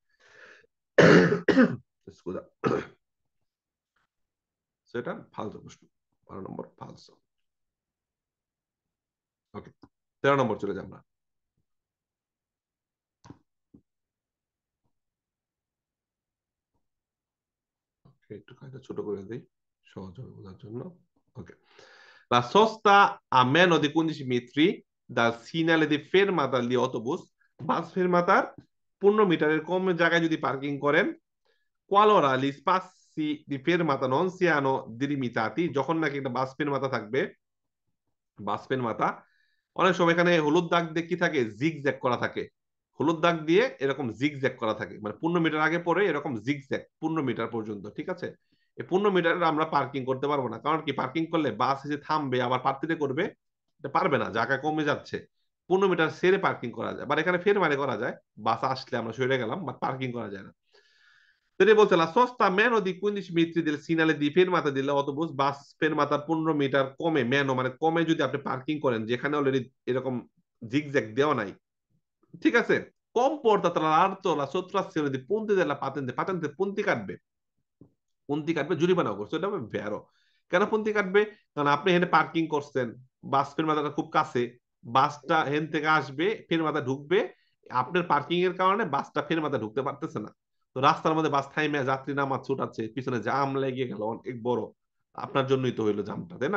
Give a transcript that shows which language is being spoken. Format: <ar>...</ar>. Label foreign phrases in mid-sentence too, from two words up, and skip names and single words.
<bn>স্কুদা, সেটা ফালতু প্রশ্ন, 12 নম্বর ফালসো। ওকে, 13 নম্বর চলে যাই আমরা। একটু কাজটা ছোট করে দিই সহজ হবে বোঝার জন্য।</bn> <it>Ok. La sosta a meno di 15 metri dal segnale di fermata di autobus,</it> <bn>বাস ফেরমাতার 15 মিটারের কম জায়গায় যদি পার্কিং করেন,</bn> <it>qualora gli spazi di fermata non siano delimitati,</it> <bn>যখন নাকি একটা বাস ফেরমাতা থাকবে, বাস ফেরমাতা অনেক সময় এখানে হলুদ দাগ দিয়ে কি থাকে, জিগ জ্যাগ করা থাকে, হলুদ দাগ দিয়ে এরকম জিগ জ্যাগ করা থাকে, মানে 15 মিটার আগে পরে এরকম জিগ জ্যাগ 15 মিটার পর্যন্ত, ঠিক আছে। এই 15 মিটার আমরা পার্কিং করতে পারবো না, কারণ কি পার্কিং করলে বাস এসে থামবে আবার পার্টিতে করবে, এটা পারবে না, জায়গা কমে যাচ্ছে। 15 মিটার সেরে পার্কিং করা যায়, বাট এখানে ফের মানে করা যায়, বাস আসলে আমরা সরে গেলাম, বাট পার্কিং করা যায় না। তিনি বলছে</bn> <it>la sosta a meno di 15 metri del segnale di fermata dell'autobus,</it> <bn>বাস ফেরমাতার 15 মিটার কমে, মেনো মানে কমে যদি আপনি পার্কিং করেন যেখানে অলরেডি এরকম জিগজ্যাগ দেওয়া নাই, ঠিক আছে,</bn> <it>comporta tra l'altro la sottrazione di punti della patente, patente punti</it> <bn>কাটবে, পন্থী কাটবে, জরিমানাও করছে, এটা হবে ভ্যারো। কেন পন্থী কাটবে? কারণ আপনি এখানে পার্কিং করছেন, বাস ফেরমাতাটা খুব কাছে, বাসটা হেন থেকে আসবে ফেরমাতা ঢুকবে, আপনার পার্কিং এর কারণে বাসটা ফেরমাতা ঢুকতে পারতেছে না। তো রাস্তার মধ্যে বাস থাইমে যাত্রী নামা ছুটাচ্ছে, পিছনে জাম লেগে গেল অনেক বড়, আপনার জন্যই তো হইলো জামটা, তাই না?</bn>